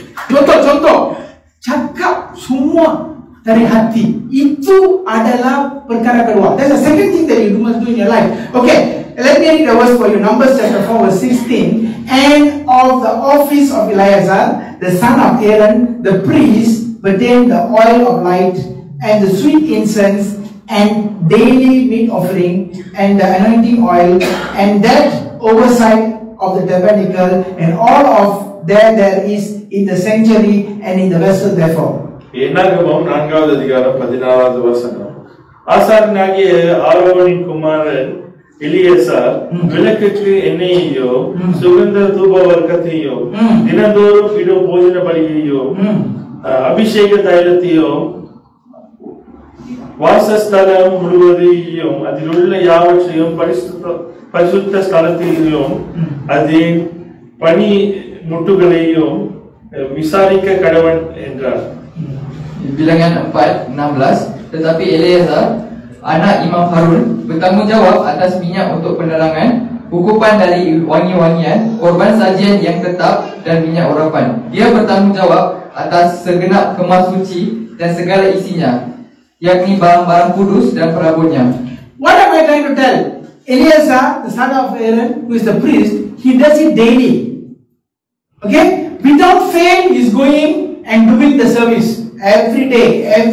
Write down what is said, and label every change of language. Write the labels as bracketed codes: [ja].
[ms] Contoh, cakap semua dari hati itu adalah perkara kedua. [en] That's the second thing that you must do in your life. Okay, let me read the verse for you. Numbers chapter 4 verse 16. And of the office of Eleazar, the son of Aaron, the priest, pertained the oil of light and the sweet incense and daily meat offering and the anointing oil and that oversight of the tabernacle and all of there is in the sanctuary and in the vessel therefore. [ta] என்னாகமம் 4வது அதிகாரம் 14வது வசனம். ஆசாரியனாகிய ஆரோனின் குமாரன் எலியாசார் விளக்குக்கு எண்ணெயையோ சுகந்த தூப வர்க்கத்தையோ தினந்தோறும் இடும் போஜன பலியையோ அபிஷேக தைலத்தையோ வாசஸ்தலம் முழுவதையும் அதில் உள்ள யாவற்றையும் பரிசுத்த ஸ்தலத்தையும் அதன் பனி முட்டுகளையும் விசாரிக்க கடவன் என்றார். [ms] Bilangan 4:16. Tetapi Eleazar, anak Imam Harun, bertanggungjawab atas minyak untuk penerangan, hukuman dari wangi-wangian, korban sajian yang tetap dan minyak urapan. Dia bertanggungjawab atas segenap kemah suci dan segala isinya, yakni barang-barang kudus dan perabotnya. [en] What am I trying to tell? Eleazar, the son of Aaron, who is the priest, he does it daily. Okay? Without fail, he is going and doing the service. Every day.